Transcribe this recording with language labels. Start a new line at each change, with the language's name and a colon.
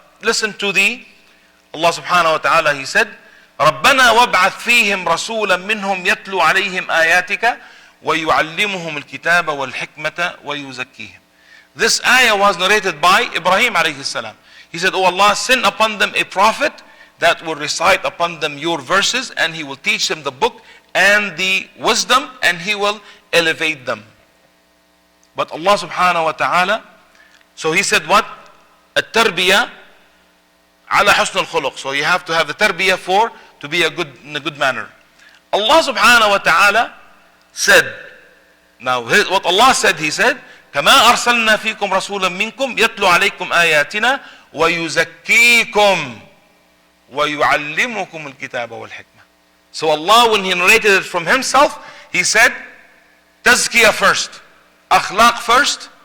English: Listen to Allah subhanahu wa ta'ala, He said,
Arabic: ربنا وابعث فيهم رسولا منهم يتلو عليهم آياتك ويعلمهم الكتاب والحكمة ويزكيهم.
English: This ayah was narrated by Ibrahim alayhi salam. He said, oh Allah, send upon them a prophet that will recite upon them your verses, and he will teach them the book and the wisdom, and he will elevate them. But Allah subhanahu wa ta'ala, so He said what?
Arabic: التربية على حسن الخلق.
English: So you have to have the tarbiyah to be in a good manner. Allah subhanahu wa ta'ala said, now what Allah said, He said,
Arabic: كما أرسلنا فيكم رسولا منكم يتلو عليكم آياتنا ويزكيكم ويعلمكم الكتاب والحكمة.
English: So Allah, when He narrated it from Himself, He said, tazkiyah first, akhlaq first,